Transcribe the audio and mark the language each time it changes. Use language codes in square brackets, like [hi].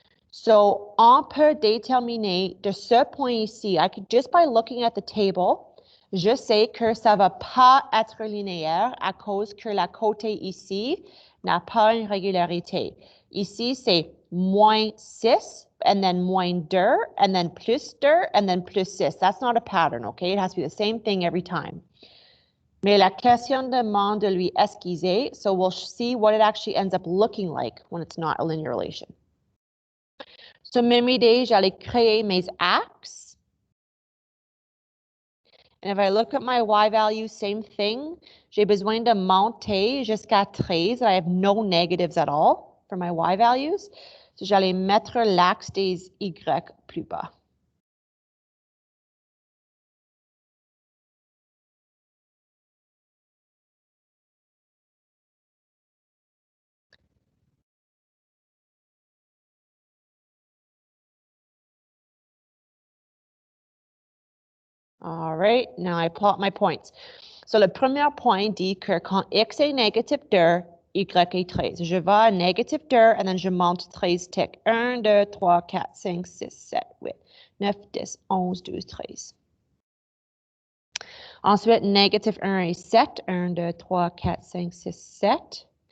[fr] So, on peut déterminer de ce point ici, [en] just by looking at the table, [fr] je sais que ça ne va pas être linéaire à cause que la côté ici n'a pas une régularité. Ici, c'est moins 6 [en] and then [fr] moins 2, and then plus 2, and then plus 6. [en] That's not a pattern, okay? It has to be the same thing every time. [fr] Mais la question demande de lui esquisser, [en] so we'll see what it actually ends up looking like when it's not a linear relation. [fr] So même idée, j'allais créer mes axes. [en] And if I look at my y value, same thing. [fr] J'ai besoin de monter jusqu'à 13. [en] I have no negatives at all for my y values. [fr] So j'allais mettre l'axe des y plus bas. [en] All right, now I plot my points. [fr] So le premier point dit que quand x est négatif 2, y est 13. Je vais à négatif 2 et then je monte 13 tick. 1, 2, 3, 4, 5, 6, 7, 8, 9, 10, 11, 12, 13. Ensuite, négatif 1 et 7. 1, 2, 3, 4, 5, 6, 7.